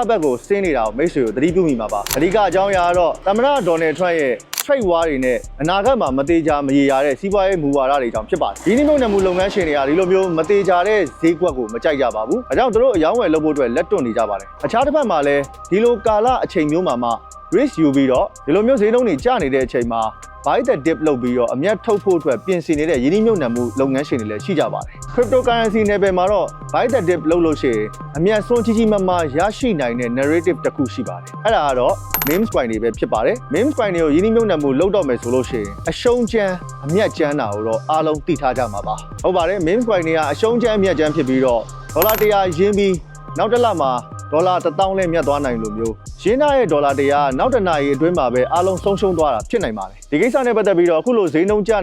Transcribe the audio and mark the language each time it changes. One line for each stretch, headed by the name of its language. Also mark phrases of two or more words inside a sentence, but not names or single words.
Burmese: ဘက်ကိုဆင်းနေတာကိုမိတ်ဆွေတို့သတိပြုမိမှာပါအဓိကအကြောင်းအရာကတော့သမ္မတဒေါ်နယ်ထရန့်ရဲ့
English: trade war
Burmese: တွေနဲ့အနာဂတ်မှာမသေးချာမရေရာတဲ့စီးပွားရေးမူဝါဒတွေကြောင့်ဖြစ်ပါတယ်ရင်းနှီးမြှုပ်နှံမှုလုပ်ငန်းရှင် တွေကဒီလိုမျိုးမသေးချာတဲ့ဈေးကွက်ကိုမကြိုက်ကြပါဘူးအဲကြောင့်တို့အယောင်းဝယ်လုပ်ဖို့အတွက်လက်တွန့်နေကြပါတယ်အခြားတစ်ဖက်မှာလည်းဒီလိုကာလအချိန်မျိုးမှာမှ risk ယူပြီးတော့ဒီလိုမျိုးဈေးနှုန်းတွေကျနေတဲ့အချိန်မှာ
English: buy the dip
Burmese: လုပ်ပြီးတော့အမြတ်ထုတ်ဖို့အတွက်ပြင်ဆင်နေတဲ့ရင်းနှီးမြှုပ်နှံမှုလုပ်ငန်းရှင်တွေလည်းရှိကြပါတယ် cryptocurrency နယ်ပယ်မှာတော့
English: buy the dip
Burmese: လုပ်လို့ရှိရင်အမြတ်ဆုံးကြီးမားမားရရှိနိုင်တဲ့ narrative တစ်ခုရှိပါတယ်အဲ့ဒါကတော့
English: memes coin
Burmese: တွေပဲဖြစ်ပါတယ်
English: memes coin
Burmese: တွေကိုရင်းနှီးမြှုပ်နှံမှုလုပ်တော့မယ်ဆိုလို့ရှိရင်အရှုံးချမ်းအမြတ်ချမ်းတာကိုတော့အားလုံးသိထားကြမှာပါ ဟုတ်ပါတယ်
English: memes coin
Burmese: တွေကအရှုံးချမ်းအမြတ်ချမ်းဖြစ်ပြီးတော့ဒေါ်လာ100ရင်းပြီးနောက်တစ်လမှာဒေါ်လာ1000နဲ့မြတ်သွားနိုင်လို့မျိုးရင်းသားရဲ့ဒေါ်လာ100နောက်တစ်နာရီအတွင်းမှာပဲအားလုံးဆုံးရှုံးသွားတာဖြစ်နိုင်ပါတယ်ဒီကိစ္စနဲ့ပတ်သက်ပြီးတော့အခုလိုဈေးနှုန်းကျ